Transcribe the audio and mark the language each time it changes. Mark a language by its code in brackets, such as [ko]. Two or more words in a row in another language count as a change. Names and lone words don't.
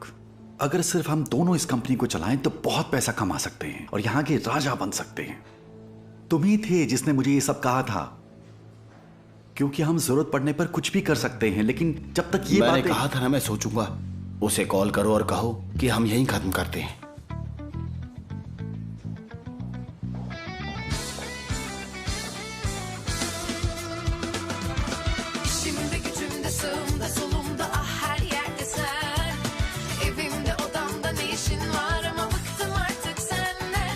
[hi] अगर सिर्फ हम दोनों इस कंपनी को चलाएं तो बहुत पैसा कमा सकते हैं और यहाँ के राजा बन सकते हैं। तुम ही थे जिसने मुझे ये सब कहा था, क्योंकि हम जरूरत पड़ने पर कुछ भी कर सकते हैं। लेकिन जब तक ये मैंने कहा था ना मैं सोचूंगा। उसे कॉल करो और कहो कि हम यहीं खत्म करते हैं। [tr] Şimdi gücümde sağımda solumda ah her yerde sen. Evimde odamda ne işin var ama bıktım artık senden.